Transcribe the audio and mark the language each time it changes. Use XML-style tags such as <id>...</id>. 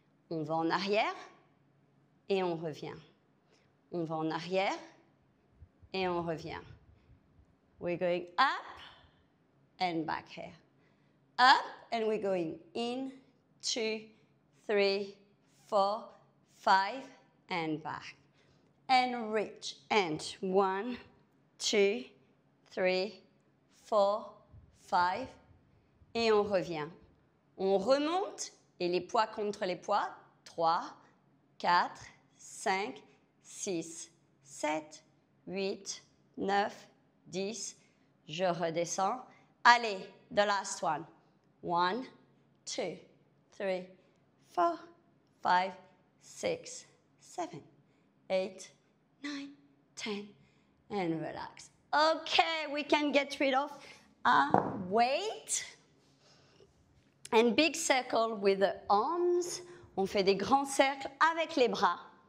<fr>On va en arrière et on revient. On va en arrière et on revient.</fr> <en>We're going up and back here. Up, and we're going in, 2, 3, 4, 5, and back. And reach, and 1, 2, 3, 4, 5,</en> <fr>et on revient. On remonte, et les poids contre les poids, 3, 4, 5, 6, 7, 8, 9, 10, je redescends.</fr> <en>Allez, the last one. 1, 2, 3, 4, 5, 6, 7, 8, 9, 10, and relax. Okay, we can get rid of weight. And big circle with the arms.</en> <fr>On fait des grands cercles avec les bras.</fr>